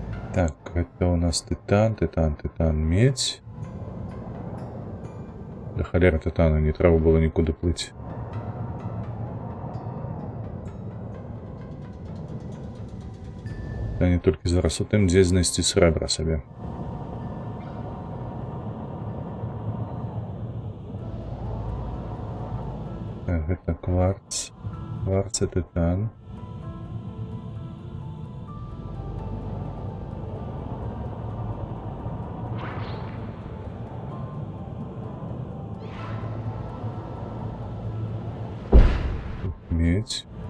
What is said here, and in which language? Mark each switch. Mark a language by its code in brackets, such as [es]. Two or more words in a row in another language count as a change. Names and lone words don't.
[ru] Так, это у нас титан, медь. Да холера титана, не треба было никуда плыть. Они только [be] зараз у тым, дзе знайсці срэбра сабе. Так, гэта кварц. [ru] Кварц и титан. Медь.